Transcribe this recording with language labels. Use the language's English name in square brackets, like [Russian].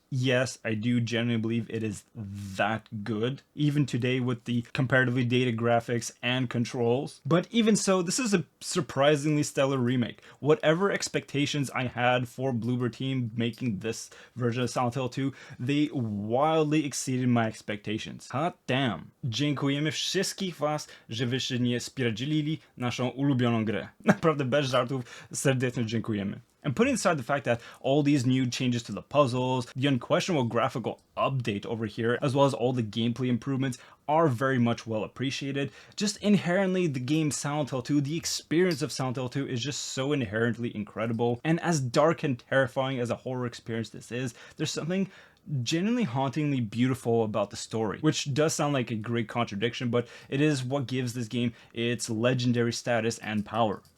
[English] Yes, I do genuinely believe it is that good, even today with the comparatively dated graphics and controls. But even so, this is a surprisingly stellar remake. Whatever expectations I had for Bloober Team making this version of Silent Hill 2, they wildly exceeded my expectations. Hot damn. [Polish] Dziękujemy wszystkich was, że wyście nie spierdzielili naszą ulubioną grę. Naprawdę bez żartów, serdecznie dziękujemy. [English] And putting aside the fact that all these new changes to the puzzles, the unquestionable graphical update over here, as well as all the gameplay improvements are very much well appreciated, just inherently the game Silent Hill 2, the experience of Silent Hill 2 is just so inherently incredible. And as dark and terrifying as a horror experience this is, there's something genuinely hauntingly beautiful about the story, which does sound like a great contradiction, but it is what gives this game its legendary status and power.